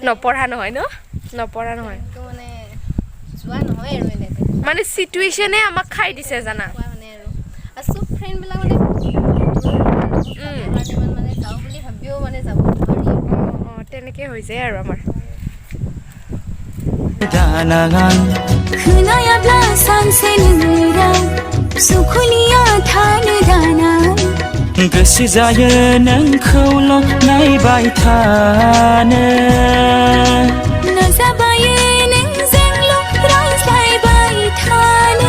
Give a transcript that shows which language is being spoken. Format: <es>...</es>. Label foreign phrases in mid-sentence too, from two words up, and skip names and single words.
<as>নপঢ়া নহয় কিন্তু মানে যোৱা নহয় আৰু এনেকৈ মানে চিটুৱেশ্যনে আমাক খাই দিছে জানা মানে আৰু চব ফ্ৰেণ্ডবিলাক মানে ইমান মানে যাওঁ বুলি ভাবিও মানে যাব নোৱাৰি তেনেকৈ হৈ যায় আৰু আমাৰ</as> <brx>खोनायाब्ला सानसे नोंराव सुखुनिया थानो दाना गोसो जायो नोंखौल' नायबाय थानो नाजाबायो नोंजोंल' रायज्लायबाय थानो</brx>